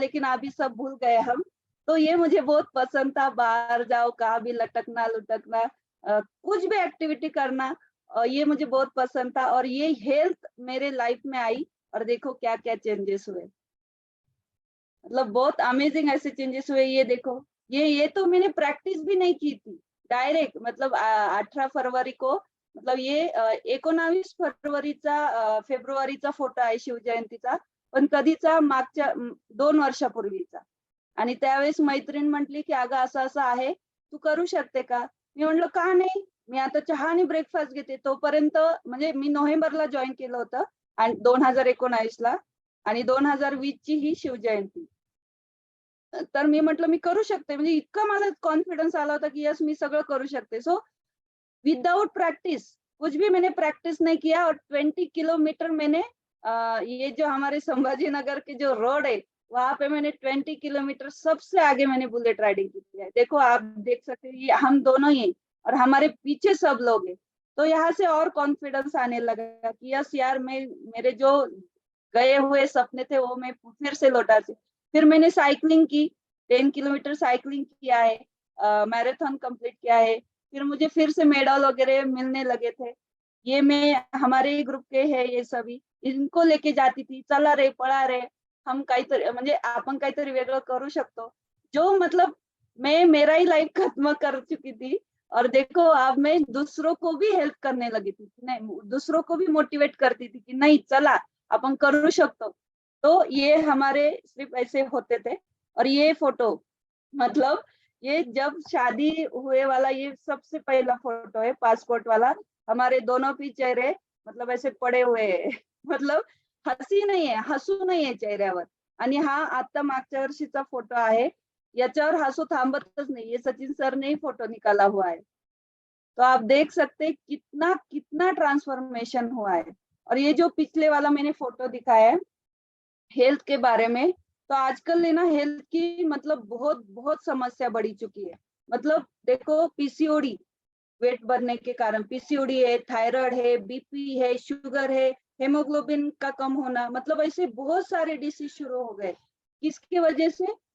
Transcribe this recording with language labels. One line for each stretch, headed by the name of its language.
Hindi: लेकिन अभी सब भूल गए हम। तो ये मुझे बहुत पसंद था, बाहर जाओ कहाँ भी लटकना लुटकना, कुछ भी एक्टिविटी करना, ये मुझे बहुत पसंद था। और ये हेल्थ मेरे लाइफ में आई, और देखो क्या क्या चेंजेस हुए। मतलब बहुत अमेजिंग ऐसे चेंजेस हुए। ये देखो, ये तो मैंने प्रैक्टिस भी नहीं की थी, डायरेक्ट मतलब 18 फरवरी को, मतलब ये
Marathi: 19 फेब्रुवारीचा फोटो आहे शिवजयंतीचा, पण कधीचा मागच्या 2 वर्षापूर्वीचा। आणि त्यावेळेस मैत्रीण म्हटली की अगं असं असं आहे, तू करू शकते का? मी म्हणलं का नाही, मी आता चहा आणि ब्रेकफास्ट घेते तोपर्यंत, म्हणजे मी नोव्हेंबरला जॉईन केलं होतं आणि 2019ला, आणि 2020 ची ही शिवजयंती। तर मी म्हटलं मी करू शकते, म्हणजे इतका मला कॉन्फिडन्स आला होता की यस मी सगळं करू शकते। सो विदाउट प्रॅक्टिस
Hindi: कुछ भी मैंने प्रैक्टिस नहीं किया और 20 किलोमीटर मैंने ये जो हमारे संभाजी नगर के जो रोड है वहां पे मैंने 20 किलोमीटर सबसे आगे मैंने बुलेट राइडिंग की है। देखो आप देख सकते हैं ये हम दोनों ही हैं और हमारे पीछे सब लोग हैं। तो यहाँ से और कॉन्फिडेंस आने लगा कि यस यार मैं मेरे जो गए हुए सपने थे वो मैं फिर से लौटा से। फिर मैंने साइकिलिंग की, 10 किलोमीटर साइकिलिंग किया है, मैराथन कंप्लीट किया है। फिर मुझे फिर से मेडल वगैरह मिलने लगे थे। ये मैं हमारे ग्रुप के है ये सभी, इनको लेके जाती थी,
Marathi: चला रे पळा रे हम काहीतरी म्हणजे आपण काहीतरी वेगळं करू शकतो।
Hindi: जो मतलब मैं मेरा ही लाइफ खत्म कर चुकी थी और देखो अब मैं दूसरों को भी हेल्प करने लगी थी, नहीं दूसरों को भी मोटिवेट करती थी कि नहीं
Marathi: चला अपन करू शकतो।
Hindi: तो ये हमारे सिर्फ ऐसे होते थे। और ये फोटो मतलब ये जब शादी हुए वाला ये सबसे पहला फोटो है पासपोर्ट वाला। हमारे दोनों भी चेहरे मतलब ऐसे पडे हुए है मतलब
Marathi: हसी नाही आहे, हसू नाही आहे चेहऱ्यावर। आणि हा आता मागच्या वर्षीचा फोटो आहे, याच्यावर हसू थांबतच नाही,
Hindi: ये सचिन सर ने ही फोटो निकाला हुआ है। तो आप देख सकते हैं कितना कितना ट्रांसफॉर्मेशन हुआ है। और ये जो पिछले वाला मैंने फोटो दिखाया है हेल्थ के बारे में, तो आजकल है ना हेल्थ की मतलब बहुत बहुत समस्या बढ़ी चुकी है। मतलब देखो पीसीओडी, वेट बढ़ने के कारण पीसीओडी है, थायराइड है, बीपी है, शुगर है, हेमोग्लोबिन का कम होना, मतलब ऐसे बहुत सारे डिसीज शुरू हो गए। किसकी वजह से?